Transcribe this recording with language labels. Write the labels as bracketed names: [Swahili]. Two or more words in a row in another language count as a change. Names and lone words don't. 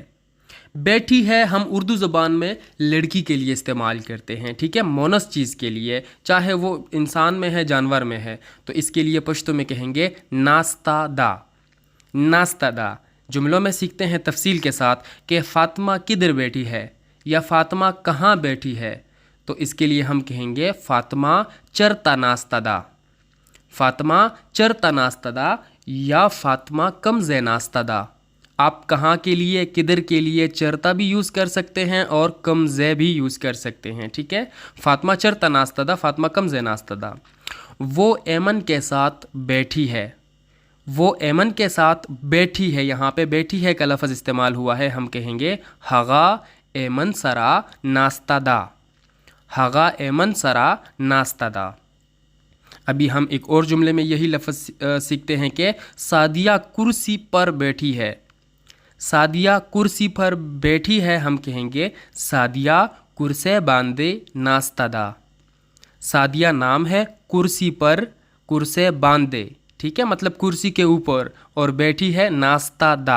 [Urdu] بیٹھی ہے ہم اردو زبان میں لڑکی کے لیے استعمال کرتے ہیں، ٹھیک ہے، مونس چیز کے لیے، چاہے وہ انسان میں ہے، جانور میں ہے، تو اس کے لیے پشتو میں کہیں گے [Pashto] ناستہ دا۔ ناستہ دا۔ [Urdu] جملوں میں سیکھتے ہیں تفصیل کے ساتھ کہ فاطمہ کدھر بیٹھی ہے یا فاطمہ کہاں بیٹھی ہے، تو اس کے لیے ہم کہیں گے [Pashto] فاطمہ چرتا ناستہ دا۔ فاطمہ چرتا ناستہ دا یا فاطمہ کمزے ناستہ دا۔ [Urdu] آپ کہاں کے لیے، کدھر کے لیے چرتا بھی یوز کر سکتے ہیں اور کمزے بھی یوز کر سکتے ہیں، ٹھیک ہے۔ [Pashto] فاطمہ چرتا ناستہ دا، فاطمہ کمزے ناستہ دا۔ [Urdu] وہ ایمن کے ساتھ بیٹھی ہے۔ وہ ایمن کے ساتھ بیٹھی ہے، یہاں پہ بیٹھی ہے کا لفظ استعمال ہوا ہے، ہم کہیں گے [Pashto] ہغا ایمن سرا ناستہ دا۔ ہغا ایمن سرا ناستہ دا۔ [Urdu] ابھی ہم ایک اور جملے میں یہی لفظ سیکھتے ہیں کہ سعدیہ کرسی پر بیٹھی ہے۔ سعدیہ کرسی پر بیٹھی ہے، ہم کہیں گے [Pashto] سعدیہ کرسے باندھے ناستہ دا۔ [Urdu] سعدیہ نام ہے، کرسی پر [Pashto] کرسے باندھے، [Urdu] ٹھیک ہے، مطلب کرسی کے اوپر، اور بیٹھی ہے [Pashto] ناستہ دا۔